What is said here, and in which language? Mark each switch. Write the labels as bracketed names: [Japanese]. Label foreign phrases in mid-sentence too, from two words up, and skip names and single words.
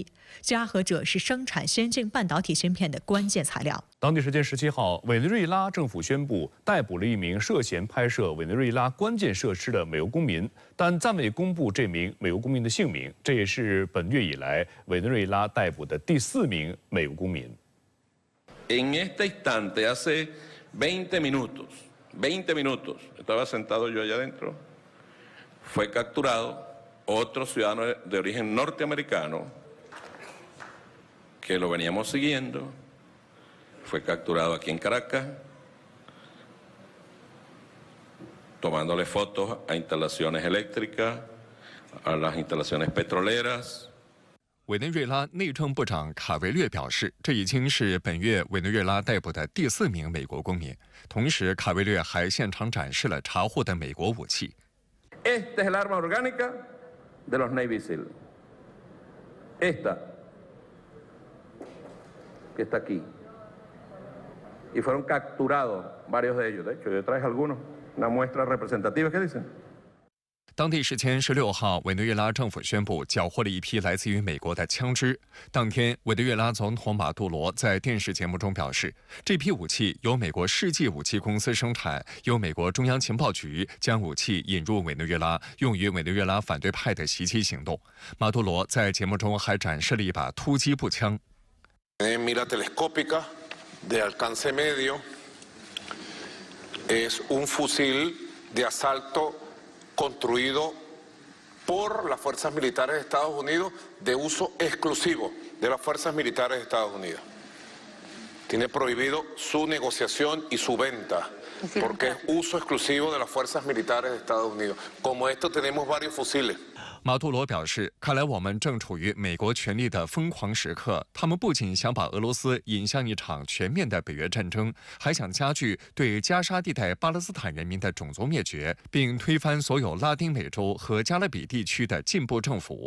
[Chinese] 镓和锗是生产先进半导体芯片的关键材料。当地时间17号，委内瑞拉政府宣布逮捕了一名涉嫌拍摄委内瑞拉关键设施的美国公民，但暂未公布这名美国公民的姓名。这也是本月以来委内瑞拉逮捕的第4名美国公民。 [Spanish] En este instante, hace 20 minutos, estaba sentado yo allá adentro, fue capturado otro ciudadano de origen norteamericano que lo veníamos siguiendo, fue capturado aquí en Caracas, tomándole fotos a instalaciones eléctricas, a las instalaciones petroleras。 [Chinese] 委内瑞拉内政部长卡维略表示，这已经是本月委内瑞拉逮捕的第4名美国公民。同时，卡维略还现场展示了查获的美国武器。 [Spanish] Esta es el arma orgánica de los Navy SEAL. Esta, que está aquí. Y fueron capturados varios de ellos. De hecho, yo traje algunos, una muestra representativa. ¿Qué dicen? [Chinese] 当地时间16号，委内瑞拉政府宣布缴获了一批来自于美国的枪支。当天，委内瑞拉总统马杜罗在电视节目中表示，这批武器由美国世纪武器公司生产，由美国中央情报局将武器引入委内瑞拉，用于委内瑞拉反对派的袭击行动。马杜罗在节目中还展示了一把突击步枪。 [Spanish] Mira telescópica de alcance medio es un fusil de asalto.construido por las fuerzas militares de Estados Unidos de uso exclusivo de las fuerzas militares de Estados Unidos. Tiene prohibido su negociación y su venta porque es uso exclusivo de las fuerzas militares de Estados Unidos. Como esto tenemos varios fusiles. [Chinese] 马杜罗表示，看来我们正处于美国权力的疯狂时刻。他们不仅想把俄罗斯引向一场全面的北约战争，还想加剧对加沙地带巴勒斯坦人民的种族灭绝，并推翻所有拉丁美洲和加勒比地区的进步政府。